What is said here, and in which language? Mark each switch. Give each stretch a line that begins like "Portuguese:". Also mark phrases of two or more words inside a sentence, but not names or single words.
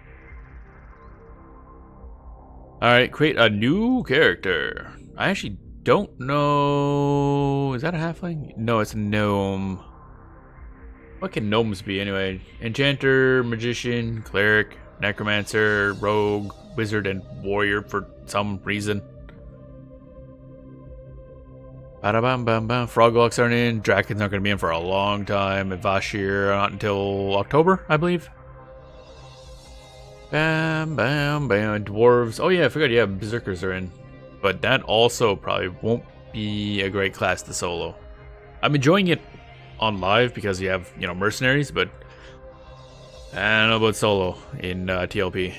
English: Alright, create a new character. I actually don't know... Is that a halfling? No, it's a gnome. What can gnomes be, anyway? Enchanter, Magician, Cleric, Necromancer, Rogue, Wizard, and Warrior for some reason. Ba-da-bam-bam-bam. Froglocks aren't in. Drakens aren't going to be in for a long time. And Vashir not until October, I believe. Bam, bam, bam. Dwarves. Oh yeah, I forgot. Yeah, Berserkers are in. But that also probably won't be a great class to solo. I'm enjoying it on live because you have, you know, mercenaries, but I don't know about solo in TLP.